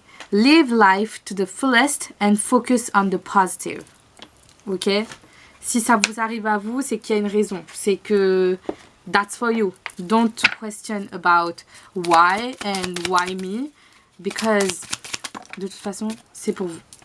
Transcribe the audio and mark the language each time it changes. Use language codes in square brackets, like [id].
[en] Live life to the fullest and focus on the positive. Ok? [fr] Si ça vous arrive à vous, c'est qu'il y a une raison. C'est que [en] that's for you. Don't question about why and why me. Because [fr] de toute façon, c'est pour vous.